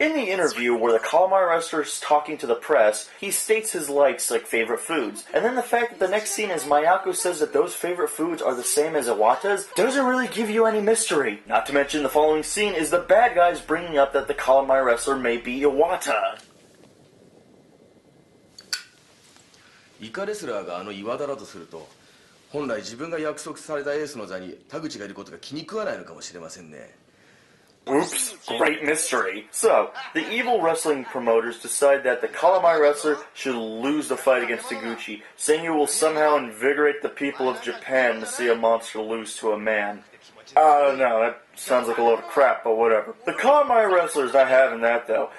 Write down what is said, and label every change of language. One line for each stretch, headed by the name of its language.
English: In the interview where the Calamari wrestler is talking to the press, he states his likes like favorite foods. And then the fact that the next scene is Mayako says that those favorite foods are the same as Iwata's doesn't really give you any mystery. Not to mention the following scene is the bad guys bringing up that the Calamari wrestler may be Iwata.
Japanese: イカレスラーが岩田だとすると、本来自分が約束されたエースの座に田口がいることが気に食わないのかもしれませんね。
English: Oops, great mystery. So, the evil wrestling promoters decide that the Calamari wrestler should lose the fight against Taguchi, saying it will somehow invigorate the people of Japan to see a monster lose to a man. I don't know, that sounds like a load of crap, but whatever. The Calamari wrestler's not having that, though.